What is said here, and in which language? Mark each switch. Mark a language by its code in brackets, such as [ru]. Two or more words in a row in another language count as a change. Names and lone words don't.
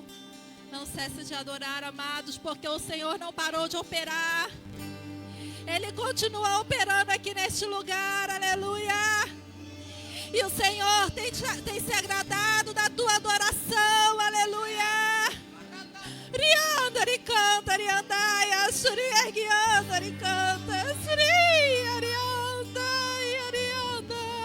[pt] Não cesse de adorar, amados, porque o Senhor não parou de operar. Ele continua operando aqui neste lugar, aleluia. E o Senhor tem se agradado da tua adoração, aleluia. Rianda, ricanta, riandaia, suri, guianda, ricanta, suri, arianda, arianda.